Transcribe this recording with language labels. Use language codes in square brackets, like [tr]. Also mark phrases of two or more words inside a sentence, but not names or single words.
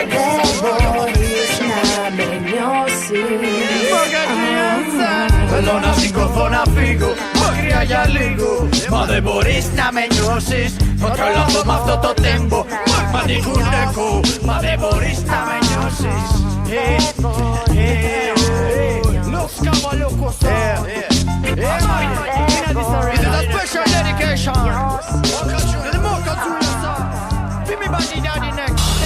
[el] Δεν μπορείς να με νιώσεις. Θέλω να σηκωθώ να φύγω μακριά για λίγο, μα δεν μπορείς να με νιώσεις. Θα τρελαθώ με αυτό το τέμπο, μάγμα την κουνέκο, μα δεν μπορείς να με νιώσεις. [en] Los Cabalocos. This is a special dedication to the Mocha Junior sound. Give me body daddy next.